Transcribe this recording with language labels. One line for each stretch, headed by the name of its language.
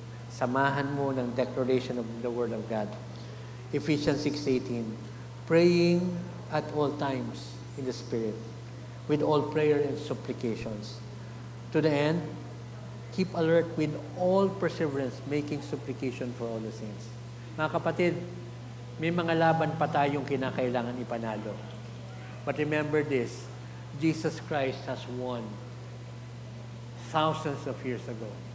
Filipino: Samahan mo ng
English: declaration of the Word of God. Ephesians 6:18, praying at all times in the Spirit, with all prayer and supplications. To the end, keep alert with all perseverance, making supplication for all the saints.
Filipino: Mga kapatid, may mga laban pa tayong kinakailangan ipanalo.
English: But remember this, Jesus Christ has won thousands of years ago.